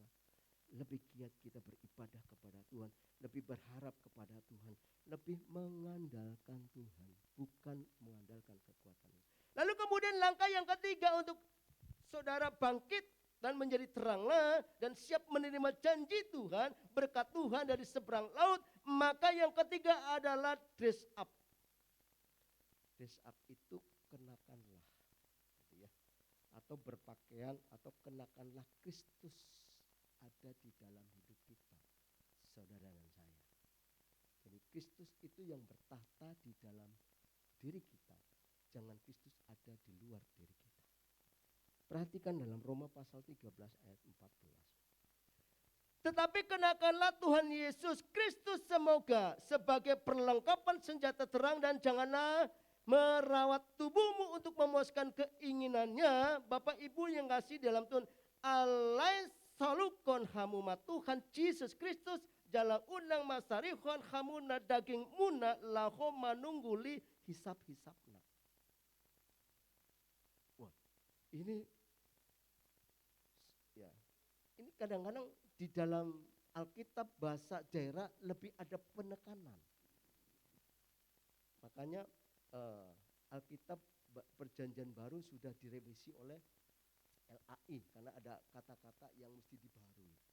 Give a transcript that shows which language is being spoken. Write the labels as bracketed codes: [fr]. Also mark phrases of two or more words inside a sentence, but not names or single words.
[id] Lebih giat kita beribadah kepada Tuhan, lebih berharap kepada Tuhan, lebih mengandalkan Tuhan, bukan mengandalkan kekuatan. Lalu kemudian langkah yang ketiga untuk saudara bangkit dan menjadi teranglah dan siap menerima janji Tuhan, berkat Tuhan dari seberang laut, maka yang ketiga adalah [en] dress up. Dress up [id] itu kenakanlah, gitu ya, atau berpakaian atau kenakanlah Kristus ada di dalam hidup kita, saudara dan saya. Jadi Kristus itu yang bertahta di dalam diri kita, jangan Kristus ada di luar diri kita. Perhatikan dalam Roma pasal 13 ayat 14. Tetapi kenakanlah Tuhan Yesus Kristus semoga sebagai perlengkapan senjata terang dan janganlah merawat tubuhmu untuk memuaskan keinginannya. Bapak Ibu yang kasih dalam Tuhan, [bbc] alai salukon hamuma Tuhan Yesus Kristus jalan unang masarihon hamuna daging muna laho manungguli hisap-hisapna. [id] Wah, ini ya, ini kadang-kadang di dalam Alkitab bahasa Jaira lebih ada penekanan. Makanya Alkitab Perjanjian Baru sudah direvisi oleh LAI karena ada kata-kata yang mesti dibaharui.